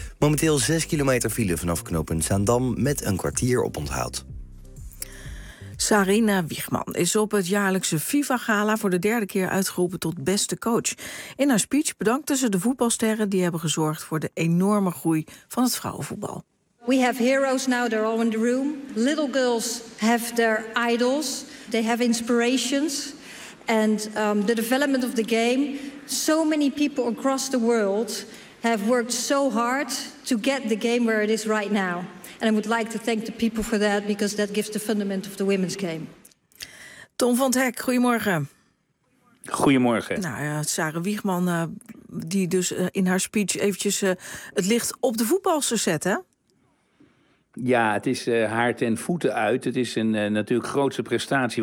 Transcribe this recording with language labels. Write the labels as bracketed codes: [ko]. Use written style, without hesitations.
[nl] Momenteel 6 kilometer file vanaf knooppunt Zaandam met een kwartier op onthoud. Sarina Wiegman is op het jaarlijkse FIFA-gala voor de derde keer uitgeroepen tot beste coach. In haar speech bedankte ze de voetbalsterren die hebben gezorgd voor de enorme groei van het vrouwenvoetbal. [en] We have heroes now, they're all in the room. Little girls have their idols, they have inspirations. And the development of the game, so many people across the world have worked so hard to get the game where it is right now. And I would like to thank the people for that, because that gives the fundament of the women's game. [nl] Tom van het Hek, goedemorgen. Goedemorgen. Nou ja, Sarah Wiegman, die dus in haar speech eventjes het licht op de voetbalster zet, hè? Ja, het is haar ten voeten uit. Het is een natuurlijk grootse prestatie.